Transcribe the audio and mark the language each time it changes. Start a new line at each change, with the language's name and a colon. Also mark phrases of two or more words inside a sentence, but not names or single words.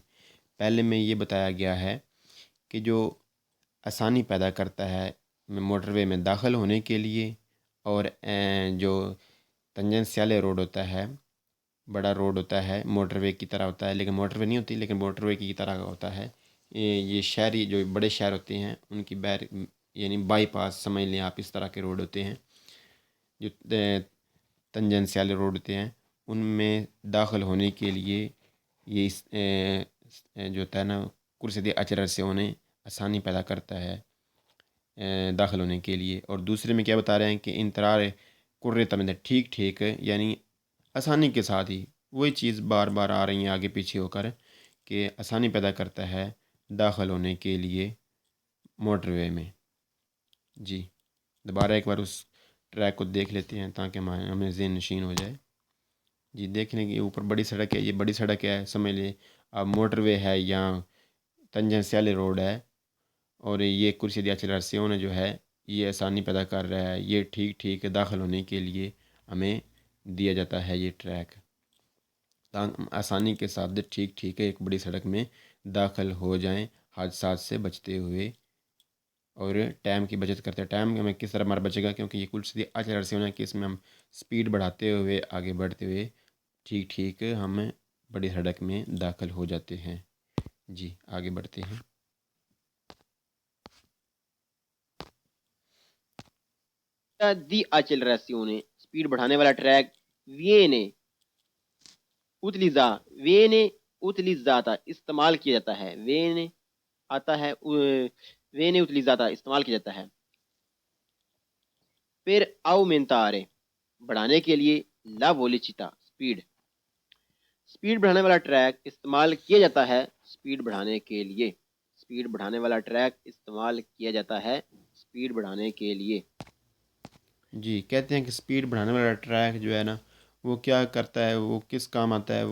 Urdu: پہلے میں یہ بتایا گیا ہے کہ جو آسانی پیدا کرتا ہے موٹر وے میں داخل ہونے کے لیے، اور جو تنجنسیالے روڈ ہوتا ہے، بڑا روڈ ہوتا ہے، موٹر وے کی طرح ہوتا ہے، لیکن موٹر وے نہیں ہوتی، لیکن موٹر وے کی طرح ہوتا ہے۔ یہ شہری جو بڑے شہر ہوتے ہیں ان کی یعنی بائی پاس سمجھ لیں آپ، اس طرح کے روڈ ہوتے ہیں جو تنجنسیالے روڈ ہوتے ہیں، ان میں داخل ہونے کے لیے یہ جو ہوتا ہے نا
Italian: corsia di accelerazione
Urdu: آسانی پیدا کرتا ہے داخل ہونے کے لیے۔ اور دوسرے میں کیا بتا رہے ہیں کہ
Italian: entrare correttamente
Urdu: ٹھیک ٹھیک، یعنی آسانی کے ساتھ ہی وہی چیز بار بار آ رہی ہیں آگے پیچھے ہو کر کہ آسانی پیدا کرتا ہے داخل ہونے کے لیے موٹر وے میں۔ جی دوبارہ ایک بار اس ٹریک کو دیکھ لیتے ہیں تاکہ ہمیں ذہن نشین ہو جائے۔ جی دیکھنے کے اوپر بڑی سڑک ہے، یہ بڑی سڑک ہے سمجھ لیں اب موٹر وے ہے یا تنجنسیالے روڈ ہے، اور یہ
Italian: corsia di accelerazione
Urdu: جو ہے یہ آسانی پیدا کر رہا ہے، یہ ٹھیک ٹھیک داخل ہونے کے لیے ہمیں دیا جاتا ہے یہ ٹریک، آسانی کے ساتھ ٹھیک ٹھیک ایک بڑی سڑک میں داخل ہو جائیں حادثات سے بچتے ہوئے، اور ٹائم کی بچت کرتے ہیں۔ ٹائم ہمیں کس طرح ہمارا بچے گا؟ کیونکہ یہ
Italian: corsia di accelerazione
Urdu: ہے کہ اس میں ہم سپیڈ بڑھاتے ہوئے آگے بڑھتے ہوئے ٹھیک ٹھیک ہم بڑی سڑک میں داخل ہو جاتے ہیں۔ جی آگے بڑھتے ہیں۔ دی accelerazione سپیڈ بڑھانے والا ٹریک
Italian: viene utilizzata
Urdu: استعمال کیا جاتا ہے،
Italian: viene utilizzata
Urdu: استعمال کیا جاتا ہے۔ پھر aumentare بڑھانے کے لیے
Italian: la velocità
Urdu: سپیڈ بڑھانے والا ٹریک استعمال کیا جاتا ہے سپیڈ بڑھانے کے لیے۔ سپیڈ بڑھانے والا ٹریک استعمال کیا جاتا ہے سپیڈ بڑھانے کے لیے۔ جی کہتے ہیں کہ سپیڈ بڑھانے والا ٹریک جو ہے نا وہ کیا کرتا ہے، وہ کس کام آتا ہے؟